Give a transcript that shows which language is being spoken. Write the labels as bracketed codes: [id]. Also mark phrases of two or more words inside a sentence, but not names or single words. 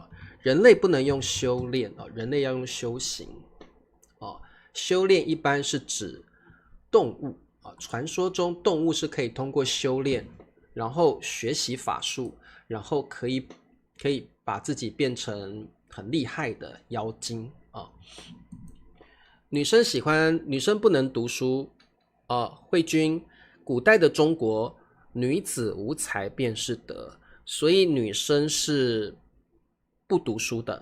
[zh] 人類不能用修煉哦，人類要用修行哦。修煉一般是指動物啊，傳說中動物是可以通過修煉，然後學習法術，然後可以把自己變成很厲害的妖精啊。女生不能讀書啊。慧君，古代的中國女子無才便是德，所以女生是不讀書的。